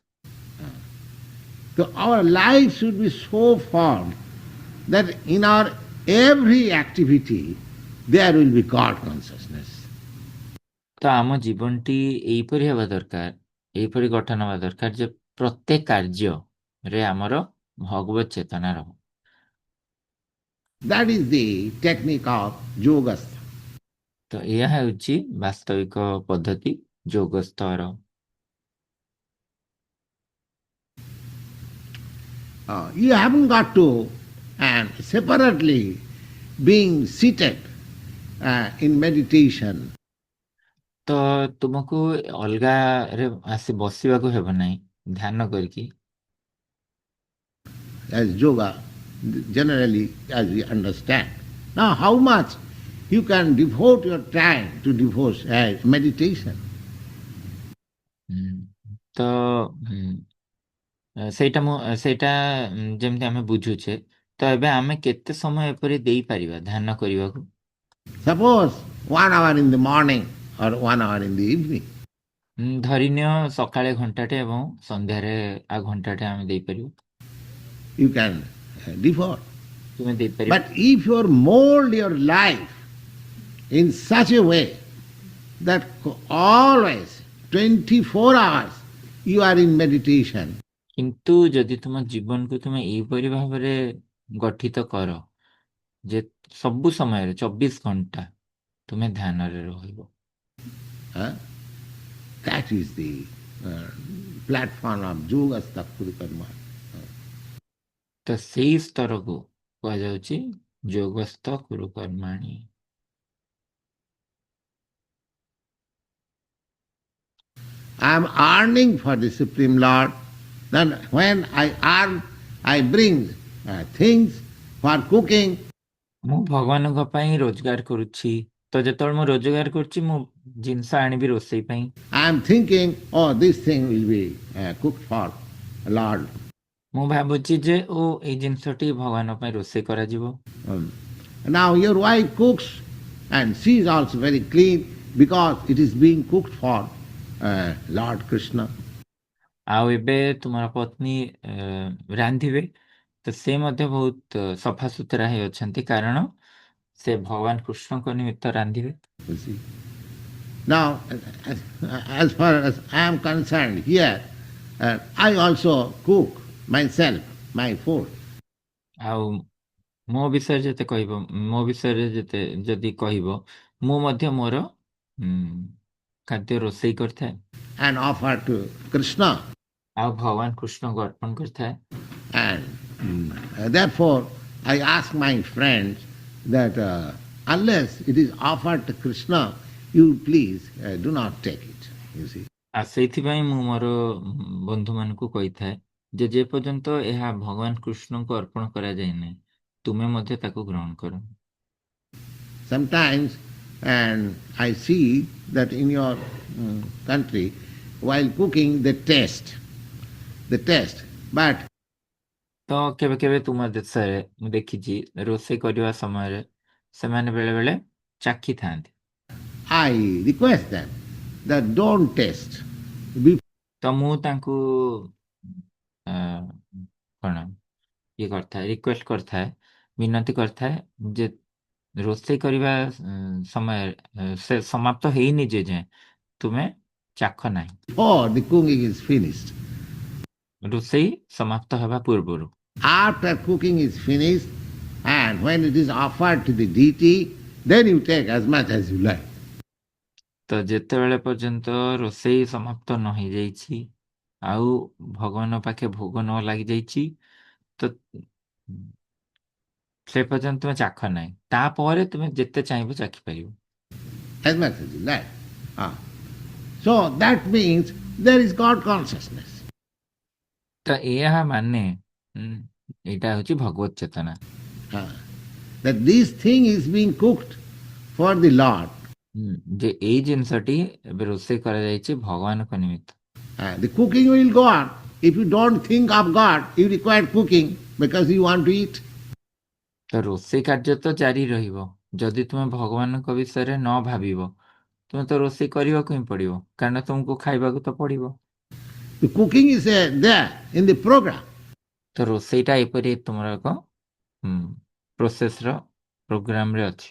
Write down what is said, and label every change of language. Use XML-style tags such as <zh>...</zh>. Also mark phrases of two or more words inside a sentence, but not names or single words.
<en>So our life should be so formed that in our every activity there will be God consciousness.</en> <or>ତ ଆମ ଜୀବନଟି ଏଇପରି ହେବା ଦରକାର, ଏଇପରି ଗଠନ ହେବା ଦରକାର ଯେ ପ୍ରତ୍ୟେକ କାର୍ଯ୍ୟରେ ଆମର ଭଗବତ ଚେତନା ରହୁ।</or> <en>That is the technique of yogastha.</en> <or>ତ ଏହା ହେଉଛି ବାସ୍ତବିକ ପଦ୍ଧତି ଯୋଗସ୍ଥର।</or> <en>You haven't got to separately being seated in meditation.</en> <or>ତ ତୁମକୁ ଅଲଗାରେ ଆସି ବସିବାକୁ ହେବ ନାହିଁ ଧ୍ୟାନ କରିକି।</or> <en>as yoga, generally as we understand. Now, how much you can devote your time to devote meditation?</en> <or>ହୁଁ, ତ ସେଇଟା ଯେମିତି ଆମେ ବୁଝୁଛେ, ତ ଏବେ ଆମେ କେତେ ସମୟ ଏପରି ଦେଇପାରିବା ଧ୍ୟାନ କରିବାକୁ?</or> <en>Suppose 1 hour in the morning or 1 hour in the evening.</en> <or>ଧରିନିଅ ସକାଳେ ଘଣ୍ଟାଟେ ଏବଂ ସନ୍ଧ୍ୟାରେ ଆଉ ଘଣ୍ଟାଟେ ଆମେ ଦେଇପାରିବୁ।</or> <en>You can devote.</en> <or>ତୁମେ ଦେଇପାରିବ।</or> <en>But if you mold your life in such a way that always 24 hours you are in meditation,</en> <or>କିନ୍ତୁ ଯଦି ତୁମ ଜୀବନକୁ ତୁମେ ଏଇପରି ଭାବରେ ଗଠିତ କର ଯେ ସବୁ ସମୟରେ 24 ଘଣ୍ଟା ତୁମେ ଧ୍ୟାନରେ ରହିବ,</or> <en>huh? That is the platform of</en> <sa>योग कुरु कर्म.</sa> <or>ତ ସେଇ ସ୍ତରକୁ କୁହାଯାଉଛି</or> <sa>योगस्थ कुरु कर्माणि।</sa> <en>I am earning for the Supreme Lord. Then when I earn, I bring things for cooking.</en> <or>ମୁଁ ଭଗବାନଙ୍କ ପାଇଁ ରୋଜଗାର କରୁଛି, ତ ଯେତେବେଳେ ମୁଁ ରୋଜଗାର କରୁଛି ମୁଁ ଜିନିଷ ଆଣିବି ରୋଷେଇ ପାଇଁ।</or> <en>I am thinking, oh, this thing will be cooked for Lord.</en> <or>ମୁଁ ଭାବୁଛି ଯେ ଓ ଏଇ ଜିନିଷଟି ଭଗବାନଙ୍କ ପାଇଁ ରୋଷେଇ କରାଯିବ।</or> <en>Now your wife cooks and she is also very clean because it is being cooked for Lord Krishna.</en> <or>ଆଉ ଏବେ ତୁମର ପତ୍ନୀ ରାନ୍ଧିବେ, ତ ସେ ମଧ୍ୟ ବହୁତ ସଫାସୁତୁରା ହେଇ ଅଛନ୍ତି କାରଣ ସେ ଭଗବାନ କୃଷ୍ଣଙ୍କ ନିମିତ୍ତ ରାନ୍ଧିବେ।</or> <en>You see. Now, as far as I am concerned here, I also cook myself my food.</en> <or>ଆଉ ମୋ ବିଷୟରେ ଯେତେ କହିବ, ମୋ ବିଷୟରେ ଯେତେ ଯଦି କହିବ, ମୁଁ ମଧ୍ୟ ମୋର ଖାଦ୍ୟ ରୋଷେଇ କରିଥାଏ</or> <en>And offer to Krishna.</en> <or>ଆଉ ଭଗବାନ କୃଷ୍ଣଙ୍କୁ ଅର୍ପଣ କରିଥାଏ।</or> <en>And therefore, I ask my friends that unless it is offered to Krishna, you please do not take it. You see.</en> <or>ଆଉ ସେଇଥିପାଇଁ ମୁଁ ମୋର ବନ୍ଧୁମାନଙ୍କୁ କହିଥାଏ ଯେ ଯେପର୍ଯ୍ୟନ୍ତ ଏହା ଭଗବାନ କୃଷ୍ଣଙ୍କୁ ଅର୍ପଣ କରାଯାଇନାହିଁ, ତୁମେ ମଧ୍ୟ ତାକୁ ଗ୍ରହଣ କର।</or> <en>Sometimes, and I see that in your country, while cooking, they taste, but</en> <or>ତ କେବେ କେବେ ତୁମ ଦେଶରେ ମୁଁ ଦେଖିଛି ରୋଷେଇ କରିବା ସମୟରେ ସେମାନେ ବେଳେ ବେଳେ ଚାଖିଥାନ୍ତି।</or> <en>I request them that don't taste.</en> <or>ତ ମୁଁ ତାଙ୍କୁ କ'ଣ ଇଏ କରିଥାଏ, ରିକ୍ୱେଷ୍ଟ କରିଥାଏ, ବିନତି କରିଥାଏ ଯେ ରୋଷେଇ କରିବା ସମୟରେ ସେ ସମାପ୍ତ ହେଇନି ଯେ ଯାଏଁ ତୁମେ ଚାଖ ନାହିଁ।</or> <en>Before the cooking is finished.</en> <or>ରୋଷେଇ ସମାପ୍ତ ହେବା ପୂର୍ବରୁ।</or> <en>After cooking is finished, and when it is offered to the deity, then you take as much as you like.</en> <or>ତ ଯେତେବେଳେ ପର୍ଯ୍ୟନ୍ତ ରୋଷେଇ ସମାପ୍ତ ନ ହେଇଯାଇଛି ଆଉ ଭଗବାନ ପାଖେ ଭୋଗ ନ ଲାଗିଯାଇଛି, ତ ସେ ପର୍ଯ୍ୟନ୍ତ ତୁମେ ଚାଖ ନାହିଁ, ତାପରେ ତୁମେ ଯେତେ ଚାହିଁବ ଚାଖିପାରିବ।</or> <en>As much as you like. So that means there is God consciousness.</en> <or>ତ ଏହା ମାନେ ଏଇଟା ହେଉଛି ଭଗବତ ଚେତନା।</or> <en>That this thing is being cooked for the Lord.</en> <or>ଯେ ଏଇ ଜିନିଷଟି ଏବେ ରୋଷେଇ କରାଯାଇଛି ଭଗବାନଙ୍କ ନିମିତ୍ତ।</or> <en>The cooking will go on. If you don't think of God, you require cooking because you want to eat.</en> <or>ତ ରୋଷେଇ କାର୍ଯ୍ୟ ତ ଜାରି ରହିବ, ଯଦି ତୁମେ ଭଗବାନଙ୍କ ବିଷୟରେ ନ ଭାବିବ ତୁମେ ତ ରୋଷେଇ କରିବାକୁ ହିଁ ପଡ଼ିବ, କାରଣ ତୁମକୁ ଖାଇବାକୁ ତ ପଡ଼ିବ।</or> <en>The cooking is there in the program.</en> <or>ତ ରୋଷେଇଟା ଏପରି ତୁମର ଏକ ପ୍ରୋସେସର ପ୍ରୋଗ୍ରାମରେ ଅଛି।</or>